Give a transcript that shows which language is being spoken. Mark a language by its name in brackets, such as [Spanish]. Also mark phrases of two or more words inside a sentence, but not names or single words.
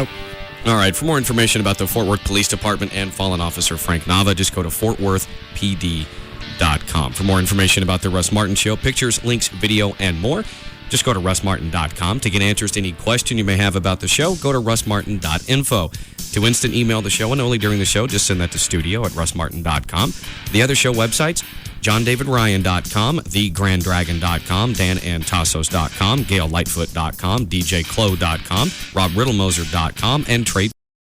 [English] All right, for more information about the Fort Worth Police Department and fallen officer Frank Nava, just go to fortworthpd.com. For more information about the Russ Martin Show, pictures, links, video, and more, just go to russmartin.com. To get answers to any question you may have about the show, go to russmartin.info. To instant email the show, and only during the show, just send that to studio@russmartin.com. The other show websites, JohnDavidRyan.com, TheGrandDragon.com, DanAntassos.com, GailLightfoot.com, DJClo.com, RobRiddlemoser.com, and Trade